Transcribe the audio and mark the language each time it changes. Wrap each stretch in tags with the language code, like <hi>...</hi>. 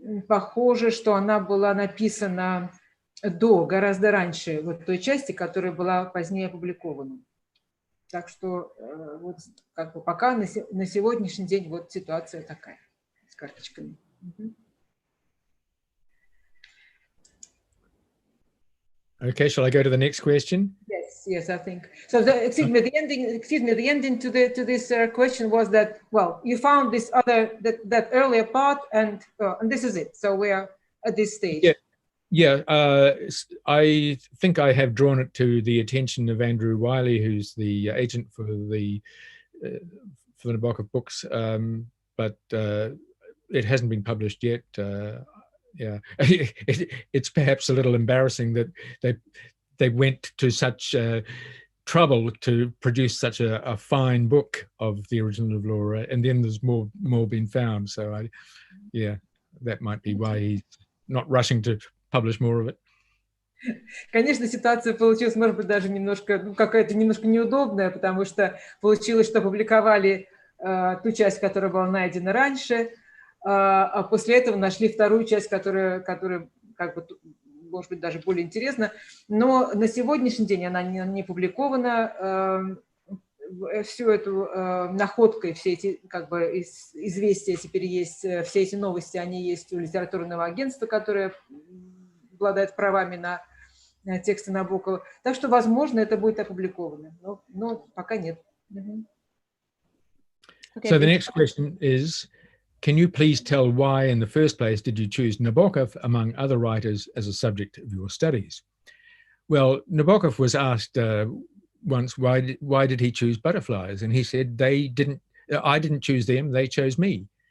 <ru>Похоже, что она была написана гораздо раньше вот той части, которая была позднее опубликована. Так что вот как бы пока на сегодняшний день вот ситуация такая с карточками.</ru> <en>Okay, shall I go to the next question? Yes, I think so. The ending to this question was that, well, you found this that earlier part, and this is it. So we are at this stage. Yeah. I think I have drawn it to the attention of Andrew Wiley, who's the agent for the Nabokov books, but it hasn't been published yet. Yeah. It's perhaps a little embarrassing that they went to such trouble to produce such a fine book of the original of Laura, and then there's more been found. So that might be why he's not rushing to publish more of it.</en> <ru>Конечно, ситуация получилась, может быть, даже немножко, какая-то немножко неудобная, потому что получилось, что публиковали ту часть, которая была найдена раньше, а после этого нашли вторую часть, которая как бы, может быть, даже более интересна. Но на сегодняшний день она не публикована. Всю эту находку и все эти как бы известия теперь есть, все эти новости, они есть у литературного агентства, которое обладает правами на тексты Набокова. Так что, возможно, это будет опубликовано, но пока нет.</ru> <en>So the next question is, can you please tell why in the first place did you choose Nabokov among other writers as a subject of your studies? Well, Nabokov was asked once, why did he choose butterflies? And he said, I didn't choose them, they chose me.</en>